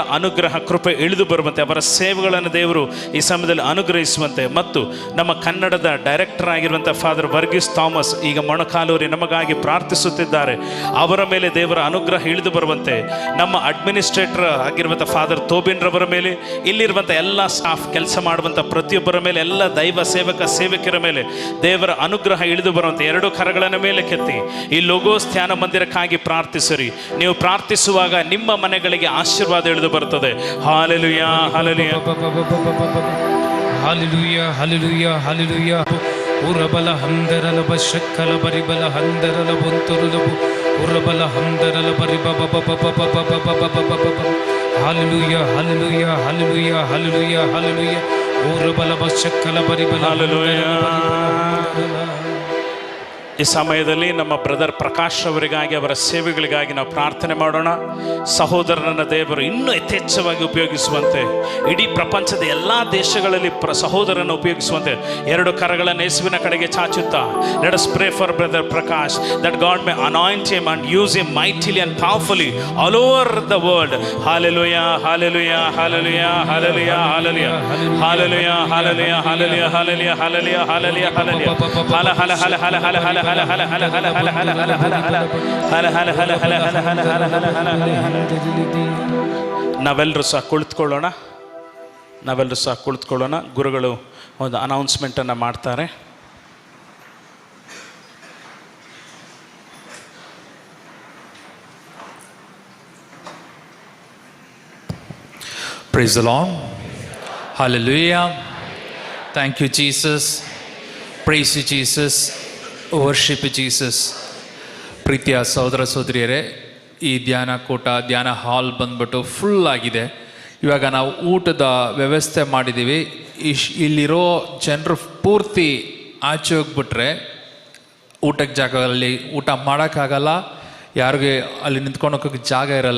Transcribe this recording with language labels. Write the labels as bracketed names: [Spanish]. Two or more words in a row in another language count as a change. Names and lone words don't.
[Kannada] ಅನುಗ್ರಹ ಕೃಪೆ ಇಳಿದು ಬರುವಂತೆ, ಅವರ ಸೇವೆಗಳನ್ನು ದೇವರು ಈ ಸಮಯದಲ್ಲಿ ಅನುಗ್ರಹಿಸುವಂತೆ ಮತ್ತು ನಮ್ಮ ಕನ್ನಡದ ಡೈರೆಕ್ಟರ್ ಆಗಿರುವಂಥ ಫಾದರ್ ವರ್ಗೀಸ್ ಥಾಮಸ್ ಈಗ ಮೊಣಕಾಲೂರಿ ನಮಗಾಗಿ ಪ್ರಾರ್ಥಿಸುತ್ತಿದ್ದಾರೆ, ಅವರ ಮೇಲೆ ದೇವರ ಅನುಗ್ರಹ ಇಳಿದು ಬರುವಂತೆ, ನಮ್ಮ ಅಡ್ಮಿನಿಸ್ಟ್ರೇಟರ್ ಆಗಿರುವಂಥ ಫಾದರ್ ತೋಬಿನ್ ರವರ ಮೇಲೆ, ಇಲ್ಲಿರುವಂಥ ಎಲ್ಲ ಸ್ಟಾಫ್ ಕೆಲಸ ಮಾಡುವಂಥ ಪ್ರತಿಯೊಬ್ಬರ ಮೇಲೆ, ಎಲ್ಲ ದೈವ ಸೇವಕರ ಮೇಲೆ ದೇವರ ಅನುಗ್ರಹ ಇಳಿದು ಬರುವಂತೆ ಎರಡು ಕರಗಳನ್ನು ಮೇಲೆ ಕೆತ್ತಿ ಈ ಲೋಗೋಸ್ ಧ್ಯಾನ ಮಂದಿರಕ್ಕಾಗಿ ಪ್ರಾರ್ಥಿಸಿರಿ. ನೀವು ಪ್ರಾರ್ಥಿಸುವಾಗ ನಿಮ್ಮ ಮನೆಗಳಿಗೆ ಆಶೀರ್ವಾದ ಇಳಿದು ಬರುತ್ತದೆ. ಹಾಲೆಲೂಯಾ ಹಾಲೆಲೂಯಾ hallelujah, hallelujah, hallelujah. Urabala hamdarala bashakala baribala handarala bunturulabu urabala hamdarala baribaba baba baba baba baba baba. Hallelujah, hallelujah, hallelujah, hallelujah, hallelujah. Urabala bashakala baribala hallelujah. ಈ ಸಮಯದಲ್ಲಿ ನಮ್ಮ ಬ್ರದರ್ ಪ್ರಕಾಶ್ ಅವರಿಗಾಗಿ, ಅವರ ಸೇವೆಗಳಿಗಾಗಿ ನಾವು ಪ್ರಾರ್ಥನೆ ಮಾಡೋಣ. ಸಹೋದರರನ್ನು ದೇವರು ಇನ್ನೂ ಯಥೇಚ್ಛವಾಗಿ ಉಪಯೋಗಿಸುವಂತೆ, ಇಡೀ ಪ್ರಪಂಚದ ಎಲ್ಲ ದೇಶಗಳಲ್ಲಿ ಸಹೋದರನ್ನು ಉಪಯೋಗಿಸುವಂತೆ ಎರಡು ಕರಗಳನ್ನು ಯೇಸುವಿನ ಕಡೆಗೆ ಚಾಚುತ್ತಾ, [English] let us pray for brother Prakash that God may anoint him and use him mightily and powerfully all over the world. Hallelujah, hallelujah, hallelujah, hallelujah, hallelujah, hallelujah, hallelujah, hallelujah, hallelujah, hallelujah, hallelujah, hallelujah. [Kannada] ನಾವೆಲ್ಲರೂ ಸಹ ಕುಳಿತುಕೊಳ್ಳೋಣ. ಗುರುಗಳು ಒಂದು ಅನೌನ್ಸ್ಮೆಂಟನ್ನು ಮಾಡ್ತಾರೆ. [English] Praise the Lord. Hallelujah. Thank you, Jesus. Praise you, Jesus. worship Jesus. [Kannada] ಪ್ರೀತಿಯ ಸಹೋದರ ಸಹೋದರಿಯರೇ, ಈ ಧ್ಯಾನ ಕೂಟ, ಧ್ಯಾನ ಹಾಲ್ ಬಂದ್ಬಿಟ್ಟು ಫುಲ್ ಆಗಿದೆ. ಇವಾಗ ನಾವು ಊಟದ ವ್ಯವಸ್ಥೆ ಮಾಡಿದ್ದೀವಿ. ಇಲ್ಲಿರೋ ಜನರು ಪೂರ್ತಿ ಆಚೆ ಹೋಗ್ಬಿಟ್ರೆ ಊಟಕ್ಕೆ ಜಾಗದಲ್ಲಿ ಊಟ ಮಾಡೋಕ್ಕಾಗಲ್ಲ, ಯಾರಿಗೆ ಅಲ್ಲಿ ನಿಂತ್ಕೊಂಡೋಗೋಕ್ಕೆ ಜಾಗ ಇರಲ್ಲ.